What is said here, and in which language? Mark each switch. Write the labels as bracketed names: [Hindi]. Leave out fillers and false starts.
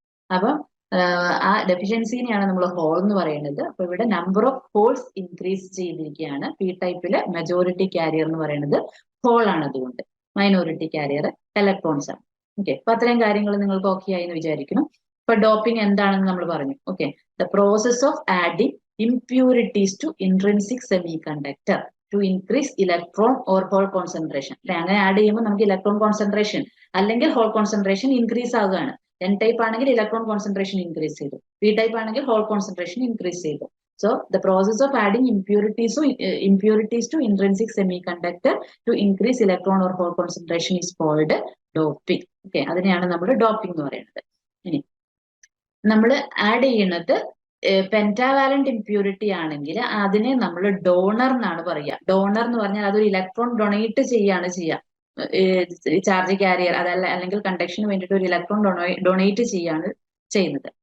[Malayalam] അപ്പം ആ ഡെഫിഷ്യൻസിനെയാണ് നമ്മൾ ഹോൾ എന്ന് പറയുന്നത്. അപ്പൊ ഇവിടെ നമ്പർ ഓഫ് ഹോൾസ് ഇൻക്രീസ് ചെയ്തിരിക്കുകയാണ്. പി ടൈപ്പിലെ മെജോറിറ്റി കാരിയർ എന്ന് പറയുന്നത് ഹോൾ ആണ്. അതുകൊണ്ട് മൈനോറിറ്റി കാരിയർ ഇലക്ട്രോൺസ് ആണ്. ഓക്കെ, അപ്പൊ അത്രയും കാര്യങ്ങൾ നിങ്ങൾക്ക് ഓക്കെ ആയി എന്ന് വിചാരിക്കണം. ഇപ്പൊ ഡോപ്പിംഗ് എന്താണെന്ന് നമ്മൾ പറഞ്ഞു. [English] Okay, the process of adding impurities to intrinsic semiconductor to increase electron or hole concentration. [Malayalam] അങ്ങനെ ആഡ് ചെയ്യുമ്പോൾ നമുക്ക് ഇലക്ട്രോൺ കോൺസെൻട്രേഷൻ അല്ലെങ്കിൽ ഹോൾ കോൺസെൻട്രേഷൻ ഇൻക്രീസ് ആവുകയാണ്. എൻ ടൈപ്പ് ആണെങ്കിൽ ഇലക്ട്രോൺ കോൺസെൻട്രേഷൻ ഇൻക്രീസ് ചെയ്തു, പി ടൈപ്പ് ആണെങ്കിൽ ഹോൾ കോൺസെൻട്രേഷൻ ഇൻക്രീസ് ചെയ്തു. [English] So the process of adding impurities to intrinsic semiconductor to increase electron or hole concentration is called doping. [Malayalam] Okay, അതിനെയാണ് നമ്മൾ doping എന്ന് പറയുന്നത്. ഇനി നമ്മൾ ആഡ് ചെയ്യുന്നത് പെന്റാവാലന്റ് ഇംപ്യൂരിറ്റി ആണെങ്കിൽ അതിനെ നമ്മൾ ഡോണർ എന്നാണ് പറയുക. ഡോണർ എന്ന് പറഞ്ഞാൽ അതൊരു ഇലക്ട്രോൺ ഡൊണേറ്റ് ചെയ്യാണ് ചെയ്യുക. ചാർജ് കാരിയർ അതല്ല അല്ലെങ്കിൽ കണ്ടക്ഷന് വേണ്ടിയിട്ട് ഒരു ഇലക്ട്രോൺ ഡൊണേറ്റ് ചെയ്യാണ് ചെയ്യുന്നത്.